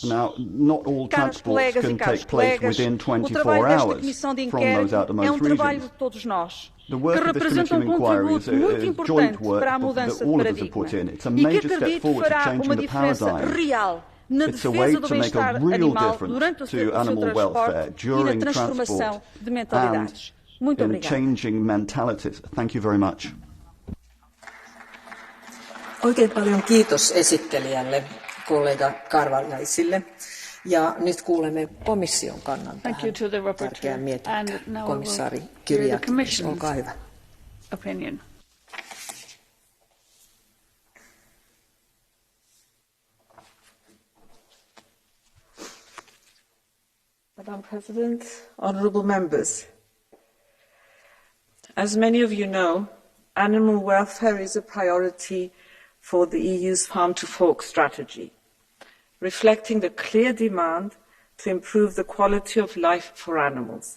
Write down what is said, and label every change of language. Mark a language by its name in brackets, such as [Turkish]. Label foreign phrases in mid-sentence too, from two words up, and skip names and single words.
[Portuguese] Caros colegas e caros colegas, o trabalho desta comissão de inquérito é um trabalho de todos nós, que representa um contributo muito importante para a mudança de paradigma e que acredito fará uma diferença real na defesa do bem-estar animal durante o seu transporte e na transformação de mentalidades. Muito obrigada. [Finnish] Oikein paljon kiitos esittelijälle, kollega Karvaljaisille. Ja nyt kuulemme komission kannan tähän tärkeään mietintään. Komissaari Kyriakis, olkaa hyvä. [English] Opinion. Madam President, honourable members. As many of you know, animal welfare is a priority for the EU's Farm to Fork strategy, reflecting the clear demand to improve the quality of life for animals.